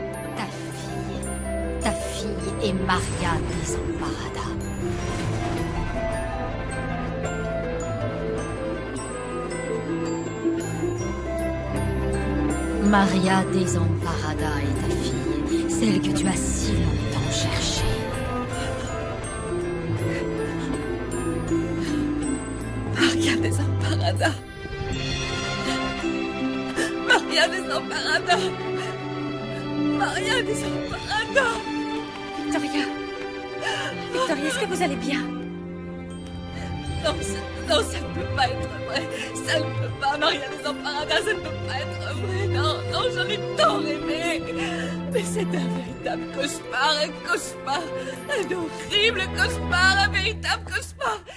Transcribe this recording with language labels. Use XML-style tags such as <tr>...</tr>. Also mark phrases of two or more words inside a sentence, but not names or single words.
<fr>Ta fille est Maria Desamparada. Maria Desamparada est ta fille, celle que tu as si longtemps cherchée. Maria Desamparada. Maria Desamparada. Maria Desamparada. Victoria. Victoria, est-ce que vous allez bien? Non, non, ça ne peut pas être vrai. Ça ne peut pas, Maria Desamparada, ça ne peut pas être vrai. Non, non, j'en ai tant rêvé. Mais c'est un véritable cauchemar, un cauchemar. Un horrible cauchemar, un véritable cauchemar.</fr>